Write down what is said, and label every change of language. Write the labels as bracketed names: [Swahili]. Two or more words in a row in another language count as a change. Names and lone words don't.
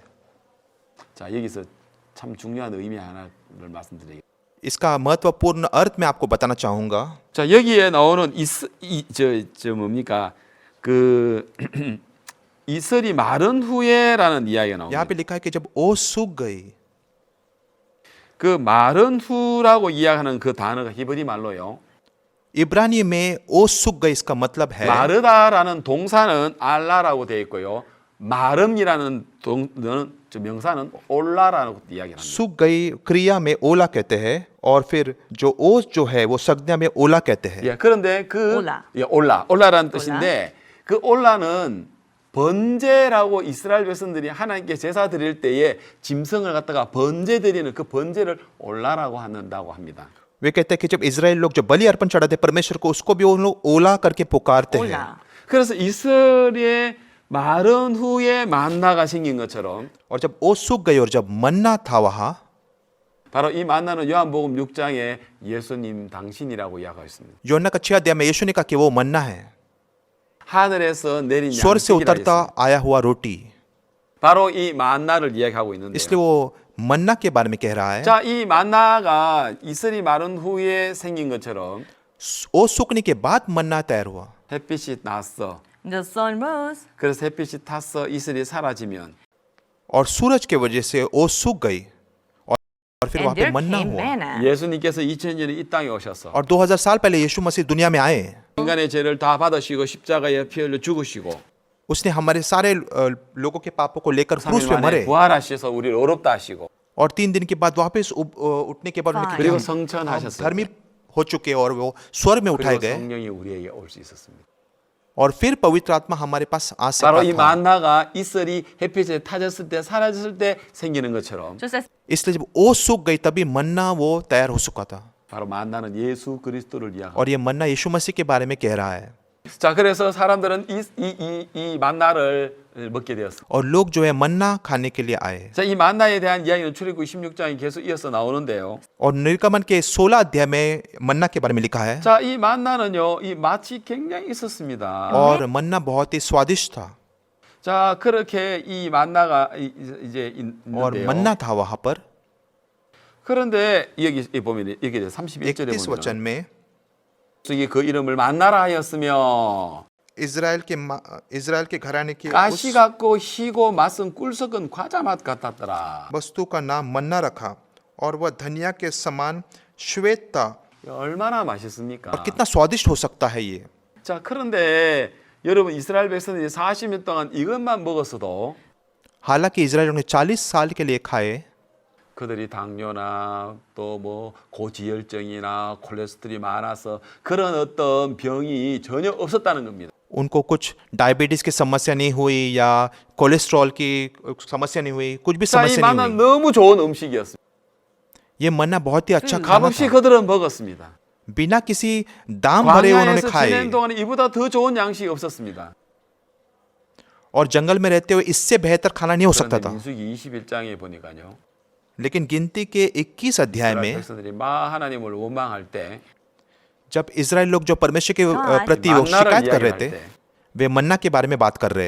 [Korean] 자, 여기서 참 중요한 의미 하나를 말씀드리겠습니다. [Hindi] इसका महत्वपूर्ण अर्थ मैं आपको बताना चाहूंगा। [Korean] 자, 여기에 나오는 저 뭡니까? 그 이슬이 마른 후에라는 이야기가 [Hindi] यहाँ [Korean] 나옵니다. [Hindi] पे लिखा है कि जब ओस सूख गई, [Korean] 그 마른 후라고 이야기하는 그 단어가 히브리 말로요. [Hindi] इब्रानी में ओस सूख गई इसका मतलब है [Korean] 마르다라는 동사는 알라라고 되어 있고요. 마름이라는 저 명사는 올라라고 이야기를 합니다. [Hindi] सूख गई क्रिया में ओला कहते हैं, और फिर जो ओस जो है वो संज्ञा में ओला कहते हैं। [Korean] 예, 그런데 그 올라. 예, 올라라는 뜻인데 그 올라는 번제라고 이스라엘 백성들이 하나님께 제사 드릴 때에 짐승을 갖다가 번제 드리는 그 번제를 올라라고 한다고 합니다. [Hindi] वे कहते हैं कि जब इजराइल लोग जब बलि अर्पण चढ़ाते परमेश्वर को, उसको भी उन लोग ओला करके पुकारते हैं। Hola. [Korean] 그래서 이스라엘의 마른 후에 만나가 생긴 것처럼 [Hindi] और जब ओस सूख गई और जब मन्ना था वहां, [Korean] 바로 이 만나는 요한복음 6장에 예수님 당신이라고 이야기하고 있습니다. [Hindi] योना का 6 अध्याय में यीशु ने कहा कि वो मन्ना है, [Korean] 하늘에서 내린 [Hindi] स्वर्ग से [Korean] 양식이라 [Hindi] उतरता [Korean] 했습니다. [Hindi] आया हुआ रोटी। [Korean] 바로 이 만나를 이야기하고 있는데요. [Hindi] इसलिए वो मन्ना के बारे में कह रहा है। [Korean] 자, 이 만나가 이슬이 마른 후에 생긴 것처럼 [Hindi] ओस सूखने के बाद मन्ना तैयार हुआ, [Korean] 햇빛이 났어. [English] The sun rose. [Korean] 그래서 햇빛이 탔어. 이슬이 사라지면 [Hindi] और सूरज के वजह से ओस सूख गई, और फिर [English] And [Hindi] वहां पे [English] there [Hindi] मन्ना [English] came [Hindi] हुआ। [English] manna. [Korean] 예수님께서 2000년에 이 땅에 오셔서 [Hindi] और 2000 साल पहले यीशु मसीह दुनिया में आए, [Korean] 인간의 죄를 다 받으시고 십자가에 피 흘려 죽으시고 [Hindi] उसने हमारे सारे लोगों के पापों को लेकर [Korean] 3일 [Hindi] क्रूस पे [Korean] 만에 [Hindi] मरे, [Korean] 부활하셔서 우리를 어렵다 하시고 [Hindi] और 3 दिन के बाद वापस उठने के बाद उन्होंने कहा कि [Korean] 그리고 [Hindi] हम [Korean] 성천하셨어요. [Hindi] धर्मी हो चुके और वो स्वर्ग में उठाए [Korean] 그리고 [Hindi] गए, [Korean] 성령이 우리에게 올 수 있었습니다. [Hindi] और फिर पवित्र आत्मा हमारे पास आ [Korean] 바로 [Hindi] सका [Korean] 이 [Hindi] था। [Korean] 만나가 이슬이 햇빛에 타졌을 때 사라졌을 때 생기는 것처럼 [English] Just as [Hindi] इसलिए जब ओस सूख गई तभी मन्ना वो तैयार हो चुका था, [Korean] 바로 만나는 예수 그리스도를 이야기합니다. [Hindi] और ये मन्ना यीशु मसीह के बारे में कह रहा है। [Korean] 자, 그래서 사람들은 이 만나를 먹게 되었습니다. [Hindi] और लोग जो है मन्ना खाने के लिए आए, [Korean] 자, 이 만나에 대한 이야기는 출애굽 16장이 계속 이어서 나오는데요. [Hindi] और निर्गमन के 16 अध्याय में मन्ना के बारे में लिखा है। [Korean] 자, 이 만나는요, 이 맛이 굉장히 있었습니다. [Hindi] और मन्ना बहुत ही स्वादिष्ट था, [Korean] 자, 그렇게 이 만나가 이제 [Hindi] और [Korean] 있는데요. [Hindi] मन्ना था वहां पर। [Korean] 그런데 여기 보면 여기 31절에 [Hindi] 31 वचन [Korean] 보면 [Hindi] में [Korean] 저기 그 이름을 만나라 하였으며 [Hindi] इजराइल के घराने की [Korean] 가시 [Hindi] उस [Korean] 같고 희고 맛은 꿀 섞은 과자 맛 같았더라. [Hindi] वस्तु का नाम मन्ना रखा, और वह धनिया के समान श्वेत था। [Korean] 얼마나 맛있습니까? [Hindi] और कितना स्वादिष्ट हो सकता है ये। [Korean] 자, 그런데 여러분 이스라엘 백성들이 40년 동안 이것만 먹었어도 [Hindi] हालांकि इजराइलियों ने 40 साल के लिए खाए, [Korean] 그들이 당뇨나 또 뭐 고지혈증이나 콜레스테롤이 많아서 그런 어떤 병이 전혀 없었다는 겁니다. [Hindi] उनको कुछ डायबिटीज की समस्या नहीं हुई या कोलेस्ट्रॉल की समस्या नहीं हुई, कुछ भी [Korean] 자, 이 [Hindi] समस्या [Korean] 만나 [Hindi] नहीं हुई। [Korean] 너무 좋은 음식이었습니다. [Hindi] ये मन्ना बहुत ही अच्छा खाना [Korean] 값없이 [Hindi] था, [Korean] 그들은 먹었습니다. [Hindi] बिना किसी दाम भरे उन्होंने [Korean] 광야에서 [Hindi] खाए, [Korean] 지낸 동안 이보다 더 좋은 양식이 없었습니다. [Hindi] और जंगल में रहते हुए इससे बेहतर खाना नहीं हो सकता [Korean] 그런데 [Hindi] था। [Korean] 민수기 21장에 보니까요. [Hindi] लेकिन गिनती के 21 अध्याय [Korean] 이스라엘 [Hindi] में [Korean] 백성들이 막 하나님을 원망할 때 [Hindi] जब इजराइल लोग जो परमेश्वर के हाँ, प्रति वो [Korean] 만나를 [Hindi] शिकायत कर रहे [Korean] 이야기할 [Hindi] थे, [Korean] 때 [Hindi] वे मन्ना के बारे में बात कर रहे हैं।